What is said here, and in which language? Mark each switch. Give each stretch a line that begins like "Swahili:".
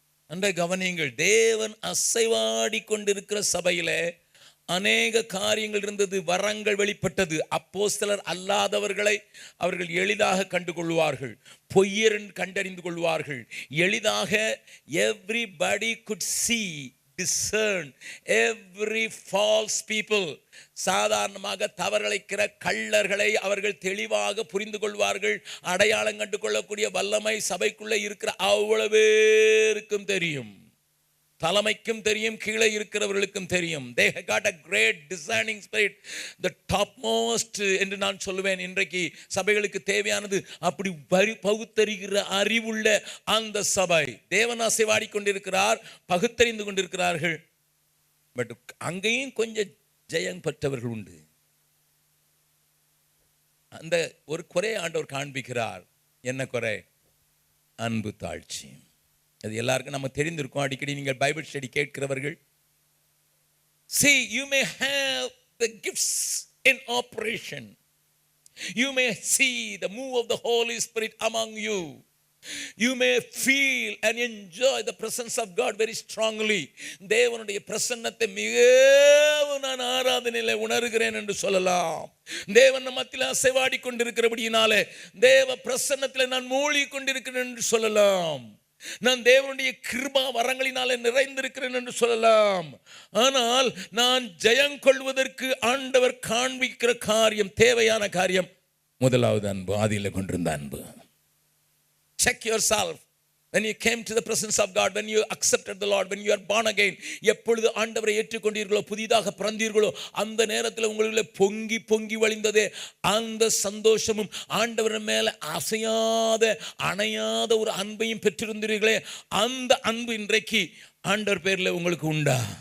Tamil: நன்றாய் கவனிங்கள், தேவன் அசைவாடி கொண்டிருக்கிற சபையில அநேக காரியங்கள் இருந்தது, வரங்கள் வெளிப்பட்டது. அப்போஸ்தலர் அல்லாதவர்களை அவர்கள் எளிதாக கண்டுகொள்வார்கள், பொய்யர் கண்டறிந்து கொள்வார்கள் எளிதாக.
English: everybody could see, discern every false people.
Tamil: சாதாரணமாக தவறளிக்கிற கள்ளர்களை அவர்கள் தெளிவாக புரிந்து கொள்வார்கள். அடையாளம் கண்டு கொள்ளக்கூடிய வல்லமை சபைக்குள்ள இருக்கிற அவ்வளவு பேருக்கும் தெரியும், தலைமைக்கும் தெரியும், கீழே இருக்கிறவர்களுக்கும் தெரியும்.
English: They got a great discerning spirit, the topmost
Tamil: என்று நான் சொல்லுவேன். இன்றைக்கு சபைகளுக்கு தேவையானது அப்படி பகுத்தறிகிற அறிவுள்ள அந்த சபை. தேவன் அசைவாடி கொண்டிருக்கிறார், பகுத்தறிந்து கொண்டிருக்கிறார்கள். பட் அங்கேயும் கொஞ்சம் ஜெயம் பெற்றவர்கள் உண்டு. அந்த ஒரு குறை ஆண்டவர் காண்பிக்கிறார். என்ன குறை? அன்பு தாழ்ச்சி. அது எல்லாருக்கும் நம்ம தெரிந்திருக்கும். அடிக்கடி நீங்கள் Bible study கேட்கிறவர்கள்,
English: see, you may have the gifts in operation, you may see the move of the Holy Spirit among you, you may feel and enjoy the presence of God very strongly.
Tamil: தேவனுடைய பிரசன்னத்தை மிகவும் நான் ஆராதனையிலே உணர்கிறேன் என்று சொல்லலாம். தேவன் மத்தியில் அசைவாடி கொண்டிருக்கிறபடியினாலே தேவ பிரசன்னத்தில் நான் மூழ்கி கொண்டிருக்கிறேன் என்று சொல்லலாம். நான் தேவனுடைய கிருபா வரங்களினாலே நிறைந்திருக்கிறேன் என்று சொல்லலாம். ஆனால் நான் ஜெயம் கொள்வதற்கு ஆண்டவர் காண்பிக்கிற காரியம், தேவையான காரியம், முதலாவது அன்பு, ஆதியிலே கொண்டிருந்த அன்பு.
English: Check yourself when you came to the presence of God, when you accepted the Lord, when you are born again.
Tamil: எப்பொழுது ஆண்டவரை ஏற்றுக்கொண்டீர்களோ, புதிதாக பிறந்தீர்களோ, அந்த நேரத்தில் உங்களுக்குள்ளே பொங்கி பொங்கி வழிந்ததே அந்த சந்தோஷமும் ஆண்டவர் மேல அசையாத அணையாத ஒரு அன்பையும் பெற்றிருந்தீர்களே, அந்த அன்பு இன்றைக்கு ஆண்டவர் பேர்ல உங்களுக்கு உண்டா?